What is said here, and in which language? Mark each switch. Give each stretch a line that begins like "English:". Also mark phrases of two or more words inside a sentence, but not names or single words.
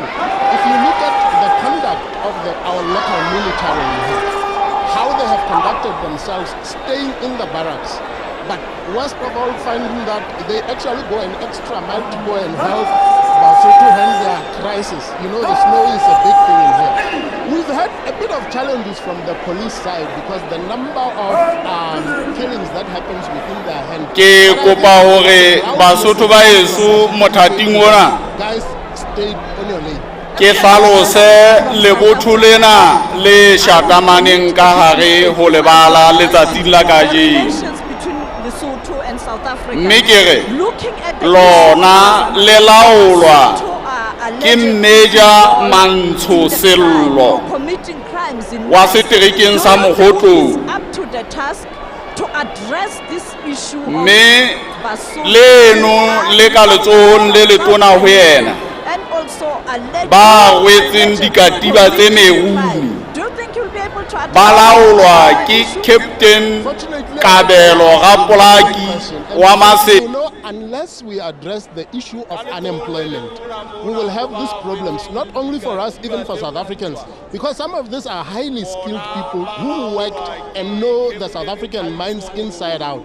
English: If you look at the conduct of our local military, how they have conducted themselves, staying in the barracks, but worst of all, finding that they actually go an extra mile to go and help Basotho handle their crisis. You know, the snow is a big thing in here. We've had a bit of challenges from the police side because the number of killings that happens within their hand.
Southern Sotho: ke kopa hore Basotho ba heso mothating ona
English: Guys, stayed on your lane.
Southern Sotho: ke hlalose Lebotho lena le shatamaneng ka hare ho lebala letsatsing la kajeno
English: Relations between Lesotho and South Africa.
Southern Sotho: mme ke re
English: Looking at the
Southern Sotho: lona le laolwa
English: Lesotho are
Southern Sotho: ke
English: alleged Major Mantsho Sello for committing crimes in
Southern Sotho: wa seterekeng sa Mogotlong
English: up to the task to address this issue of
Southern Sotho: mme Basotho leno le ka letsohong le letona ho yena
English: and also alleged
Southern Sotho: ba wetseng dikatiba tse merung
English: Do you think you'll be able to address
Southern Sotho: ba laolwa ke Captain Kabelo Rapolaki wa Mase.
English: You know, unless we address the issue of unemployment, we will have these problems, not only for us, even for South Africans, because some of these are highly skilled people who worked and know the South African mines inside out.